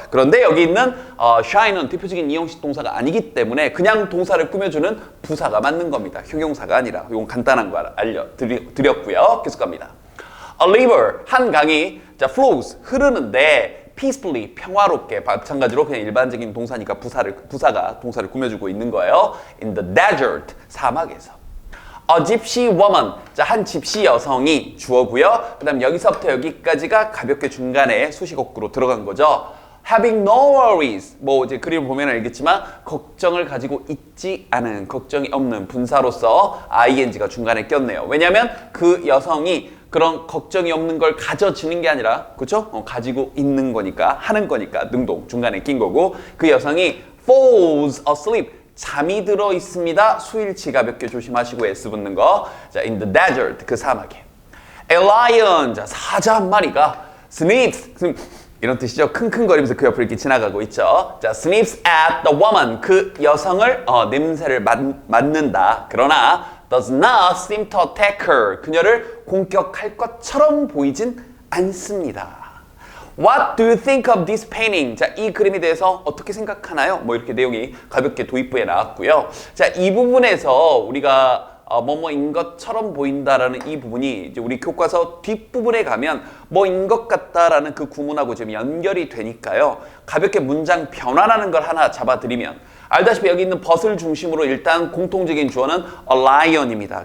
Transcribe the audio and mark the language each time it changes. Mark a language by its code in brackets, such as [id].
[ko] 그런데 여기 있는 shine은 대표적인 이 형식 동사가 아니기 때문에 그냥 동사를 꾸며주는 부사가 맞는 겁니다. 형용사가 아니라. 이건 간단한 거 알려드렸고요. 계속 갑니다. [en] A river, [ko] 한 강이 flows, 흐르는데 [en] peacefully, [ko] 평화롭게, 마찬가지로 그냥 일반적인 동사니까 부사가 동사를 꾸며주고 있는 거예요. [en] In the desert, 사막에서. A gypsy woman, [ko] 자, 한 집시 여성이 주어고요. 그 다음 여기서부터 여기까지가 가볍게 중간에 수식어구로 들어간 거죠. [en] Having no worries, [ko] 뭐 이제 그림을 보면 알겠지만 걱정을 가지고 있지 않은, 걱정이 없는 분사로서 ing가 중간에 꼈네요. 왜냐하면 그 여성이 그런 걱정이 없는 걸 가져지는 게 아니라, 그렇죠? 가지고 있는 거니까, 하는 거니까 능동 중간에 낀 거고, 그 여성이 [en] falls asleep, [ko] 잠이 들어 있습니다. 수일치 가볍게 조심하시고 S 붙는 거. 자, [en] in the desert, [ko] 그 사막에. [en] A lion, [ko] 자, 사자 한 마리가 sniffs, 이런 뜻이죠. 킁킁거리면서 그 옆을 이렇게 지나가고 있죠. 자, [en] sniffs at the woman, [ko] 그 여성을 냄새를 맡는다. 그러나 [en] does not seem to attack her, [ko] 그녀를 공격할 것처럼 보이진 않습니다. [en] What do you think of this painting? [ko] 자, 이 그림에 대해서 어떻게 생각하나요? 뭐 이렇게 내용이 가볍게 도입부에 나왔고요. 자, 이 부분에서 우리가 뭐뭐인 것처럼 보인다라는 이 부분이 이제 우리 교과서 뒷부분에 가면 뭐인 것 같다라는 그 구문하고 좀 연결이 되니까요. 가볍게 문장 변환하는 걸 하나 잡아드리면, 알다시피 여기 있는 벗을 중심으로 일단 공통적인 주어는 a lion입니다.